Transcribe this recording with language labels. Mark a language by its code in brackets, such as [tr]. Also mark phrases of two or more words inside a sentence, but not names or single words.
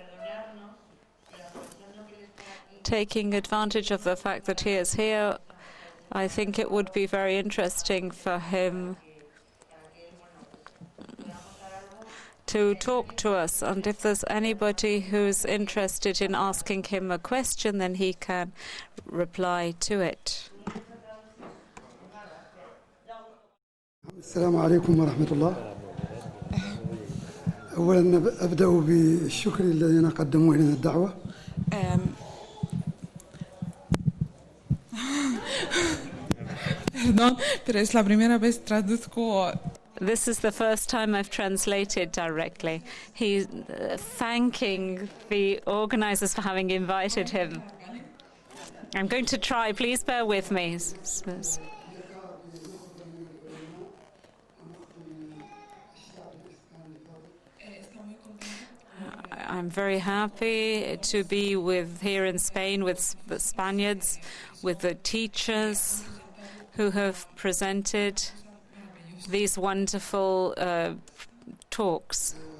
[en] Taking advantage of the fact that he is here, I think it would be very interesting for him to talk to us. And if there's anybody who's interested in asking him a question, then he can reply to it. [ar] السلام عليكم ورحمة الله. أولا أبدأ بالشكر الذين قدموا لنا الدعوة. [es] Perdón, pero es la primera vez traduzco. [en] This is the first time I've translated directly. He's thanking the organizers for having invited him. I'm going to try. Please bear with me. I'm very happy to be here in Spain with the Spaniards, with the teachers who have presented these wonderful talks.